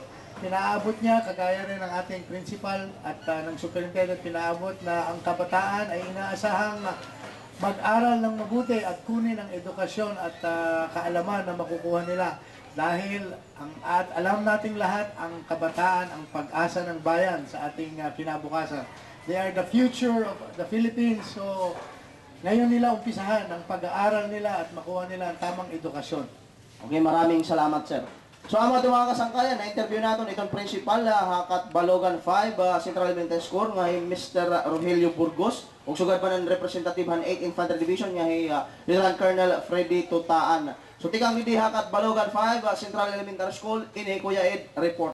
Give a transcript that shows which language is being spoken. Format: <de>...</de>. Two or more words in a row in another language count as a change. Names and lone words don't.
<tl>Pinaabot niya, kagaya rin ng ating principal at ng superintendent, pinaabot na ang kabataan ay inaasahang mag-aral ng mabuti at kunin ang edukasyon at kaalaman na makukuha nila. Dahil at alam nating lahat, ang kabataan, ang pag-asa ng bayan sa ating kinabukasan.</tl> <en>They are the future of the Philippines.</en> <tl>So, ngayon nila umpisahan ang pag-aaral nila at makuha nila ang tamang edukasyon. Okay, maraming salamat, sir. So, ang mga kasangkayan, na-interview natin itong principal,</tl> <war>Hakat Balogan 5, Central Elementary School, nga Mr. Rogelio Burgos, ug sugad pa ng representative han 8 Infantry Division, nga Lieutenant Colonel Freddy Tutaan. So, tikang hindi Hakat Balogan 5, Central Elementary School, ini Kuya Ed, report.</war>